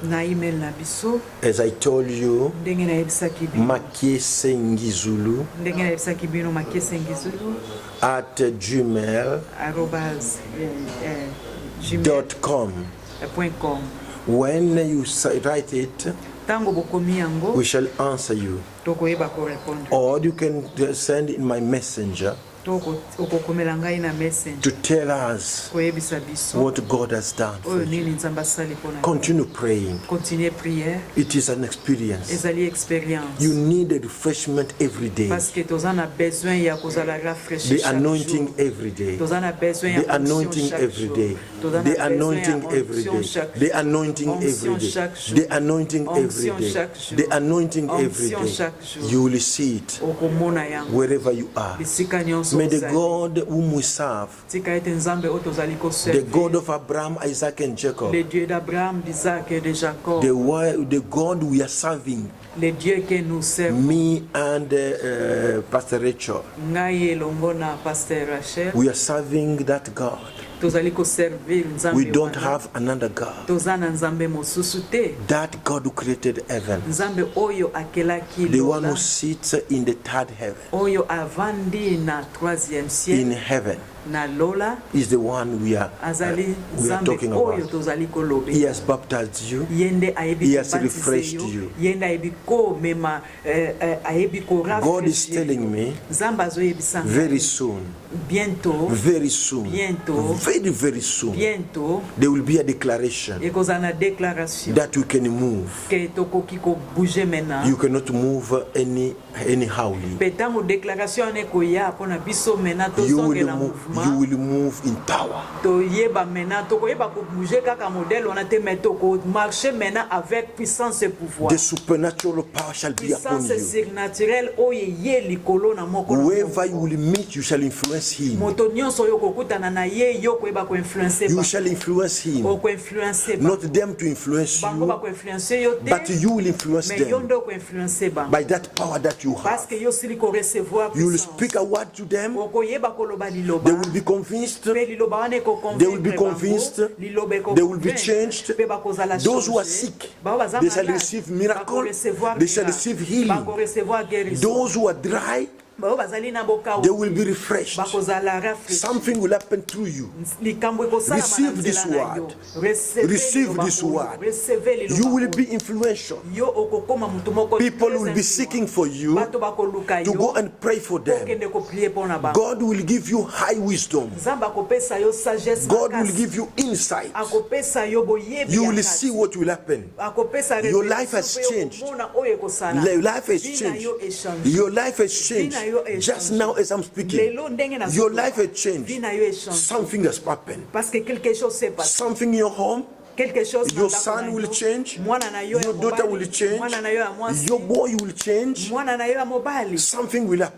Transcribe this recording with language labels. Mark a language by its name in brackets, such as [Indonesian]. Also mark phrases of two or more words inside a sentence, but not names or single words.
[English] As I told you, Makiesengizulu at gmail.com. When you write it, we shall answer you. Or you can send in my messenger. [Lingala] okokomela ngai na message [English] to tell us [Lingala] koyebisa biso [English] what God has done for [Lingala] oyo [English] you. [Lingala] nini nzambe asali mpona [English] Continue praying. [French] continue prière [English] It is an experience. [Lingala] ezali expérience [English] You need a refreshment every day. [French] parce que [Lingala] toza na besoin ya kozala rafraîchi [English] The anointing every day. [Lingala] toza na besoin ya [English] The anointing every day. The anointing every day. The anointing every day. The anointing every day. The anointing every day. You will see it [Lingala] okomona yango [English] wherever you are. [Lingala] bisika nyonso [English] May the [Lingala] ozali. [English] God whom we serve, [Lingala] tika ete nzambe oyo tozali [English] the [Lingala] koserve [English] God of Abraham, Isaac, and Jacob, [French] le dieu d'abraham d'isaac et de jacob [English] the God we are serving, [French] le dieu que nous servons [English] me and Pastor Rachel, [Lingala] ngai elongo na pasteur rachel [English] we are serving that God. [Lingala] tozali koservir nzambe [English] We don't [Lingala] wana. [English] have another God. [Lingala] toza na nzambe mosusu te [English] That God who created heaven, [Lingala] nzambe oyo akelaki [English] the one [Lingala] lola [English] who sits in the third heaven, [Lingala] oyo avandi na 3e [English] in [Lingala] ciel [English] heaven, [Lingala] na lola [English] is the one we are [Lingala] azali [English] talking [Lingala] nzambe oyo [English] about. [Lingala] tozali [English] He [Lingala] kolobe [English] has baptized you. [Lingala] ye nde ayebi [English] He has [Lingala] kobaptise [English] refreshed [Lingala] yo [English] you. [Lingala] ye nde ayebi komema ayebi [English] God is [Lingala] korafraîchir [English] telling me [Lingala] nzambe azoyebisa ngai, [English] very soon, [French] bientôt [English] very soon, [French] Bientôt. [English] very soon, [French] bientôt [English] there will be a declaration [Lingala] ekozala na déclaration [English] that we can move. [Lingala] ke tokoki kobouge maintenant [English] You cannot move anyhowly. [Lingala] mpe ntango déclaration wana ekoya mpona biso maintenant [English] You [Lingala] tozongela [English] will [Lingala] mouvement [English] move in power. [Lingala] toyeba maintenant tokoyeba kobouge kaka modèle wana te mais tokomarche maintenant [French] avec puissance et pouvoir [English] The supernatural power shall be upon [Lingala] puissance [English] you. [Lingala] surnaturelle oyo ye likolo na moko na [English] Whoever [Lingala] moko. [English] you will meet, you shall influence him. [Lingala] moto nyonso oyo okokutana na ye yo koyeba koinfluence [English] You shall influence him. [Lingala] okoinfluence [English] Not them to influence [Lingala] bango [English] you, [Lingala] bakoinfluence yo te [English] but you will influence [Lingala] mais yo [English] them [Lingala] nde okoinfluence bango [English] by that power that you [Lingala] parce [English] have. [Lingala] que yo sili korecevoir [English] You will [Lingala] puissance [English] speak a word to them. [Lingala] okoyeba koloba [English] They [Lingala] liloba [English] will be convinced. [Lingala] mpe liloba wana [English] They will be [Lingala] ekoconvaincre [English] convinced. [Lingala] bango liloba [English] They will be [Lingala] ekoconvaincre, [English] changed. [Lingala] mpe bakozala [English] Those who are [Lingala] changer. [English] sick, [Lingala] Bao baza [English] they shall [Lingala] malade, [English] receive miracle. [Lingala] bakorecevoir [English] They shall [Lingala] miracle, [English] receive healing. [Lingala] bakorecevoir guérison. [English] Those who are dry, [Lingala] bao bazali na bokawu [English] they will be refreshed. [Lingala] bakozala rafraîchi. [English] Something will happen through you. [Lingala] likambo ekosalama na [English] Receive this [Lingala] nzela na yo. [English] word. [Lingala] Recevez [English] Receive [Lingala] liloba [English] this [Lingala] oyo. [English] word. [Lingala] Recevez liloba [English] You will [Lingala] oyo. [English] be influential. [Lingala] yo okokoma mutu moko [English] People [French] très [English] will be [French] influent. [English] seeking for you [Lingala] bato bakoluka [English] to [Lingala] yo [English] go and pray for them. [Lingala] okende koprie mpona bango [English] God will give you high wisdom. [Lingala] nzambe akopesa yo sagesse [English] God will [Lingala] makasi. [English] give you insight. [Lingala] akopesa yo boyebi [English] You [Lingala] ya [English] will [Lingala] kati. [English] see what will happen. [Lingala] akopesa [English] Your life has [Lingala] révélation mpe [English] changed. [Lingala] okomona oyo ekosala. [English] Your life has [Lingala] Vie na [English] changed. [Lingala] yo échange. [English] Your life has changed. [Lingala] Vie na yo échange. [English] Just now as I'm speaking, [Lingala] lelo ndenge na [English] your life has changed. [Lingala] Vie na yo échange. [English] Something has happened. [French] parce que quelque chose s'est passé. [English] Something in your home. [French] quelque chose [English] Your [Lingala] na ndako [English] son [Lingala] na [English] will [Lingala] yo. [English] change. [Lingala] mwana na yo ya [English] Your daughter [Lingala] mobali. [English] will change. [Lingala] mwana na yo ya mwasi. [English] Your boy will change. [Lingala] mwana na yo ya mobali. [English] Something will happen.